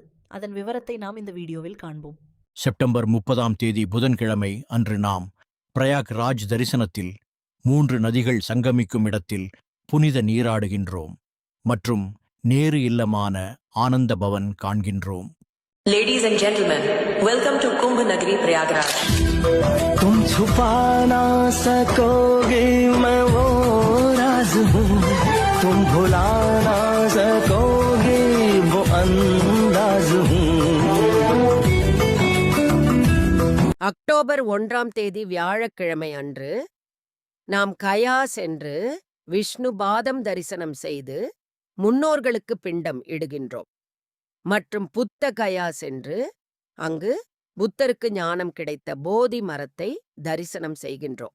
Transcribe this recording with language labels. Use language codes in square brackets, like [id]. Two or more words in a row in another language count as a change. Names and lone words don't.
[ta] அதன் விவரத்தை நாம் இந்த வீடியோவில் காண்போம். செப்டம்பர் 30ஆம் தேதி புதன்கிழமை அன்று நாம் பிரயாக் ராஜ் தரிசனத்தில் 3 நதிகள் சங்கமிக்கும் இடத்தில் புனித நீராடுகின்றோம் மற்றும் நேரு இல்லமான ஆனந்த பவன் காண்கின்றோம். [en] Ladies and gentlemen, welcome to Kumbh Nagari Prayagraj. [hi] तुम छुपा ना सकोगे मैं वो राज हूँ, तुम भुला ना सकोगे वो अंदाज हूँ. [ta] அக்டோபர் 1ஆம் தேதி வியாழக்கிழமை அன்று நாம் கயா சென்று விஷ்ணு பாதம் தரிசனம் செய்து முன்னோர்களுக்கு பிண்டம் இடுகின்றோம் மற்றும் புத்த கயா சென்று அங்கு புத்தருக்கு ஞானம் கிடைத்த போதி மரத்தை தரிசனம் செய்கின்றோம்.